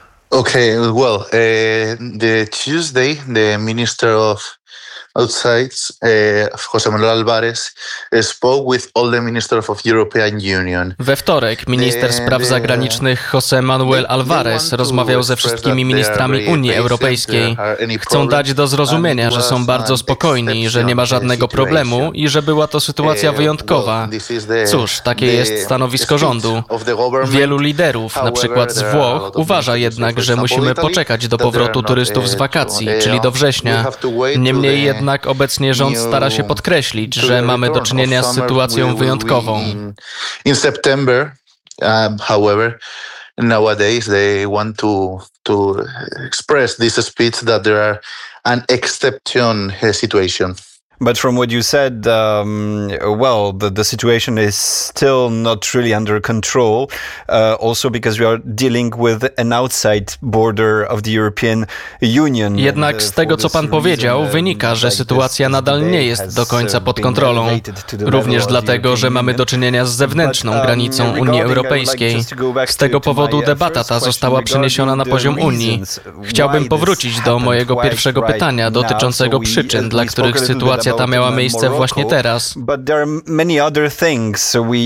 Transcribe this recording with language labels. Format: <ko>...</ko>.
<en>Okay, well, the Tuesday, the Minister of outside, José Manuel Álvarez spoke with all the ministers of European Union.</en> <pl>We wtorek minister spraw zagranicznych José Manuel Álvarez rozmawiał ze wszystkimi ministrami Unii Europejskiej. Chcą dać do zrozumienia, że są bardzo spokojni, że nie ma żadnego problemu i że była to sytuacja wyjątkowa. Cóż, takie jest stanowisko rządu. Wielu liderów, na przykład z Włoch, uważa jednak, że musimy poczekać do powrotu turystów z wakacji, czyli do września. Niemniej jednak obecnie rząd stara się podkreślić, że mamy do czynienia z sytuacją wyjątkową.</pl> <en>In September, however, nowadays they want to express this speech that there are an exception situation. But from what you said, well, the situation is still not really under control, also because we are dealing with an outside border of the European Union.</en> <pl>Jednak z tego, co pan powiedział, wynika, że sytuacja nadal nie jest do końca pod kontrolą, również dlatego, że mamy do czynienia z zewnętrzną granicą Unii Europejskiej. Z tego powodu debata ta została przeniesiona na poziom Unii. Chciałbym powrócić do mojego pierwszego pytania dotyczącego przyczyn, dla których sytuacja ta miała miejsce właśnie teraz.</pl> <en>But there are many other things.</en>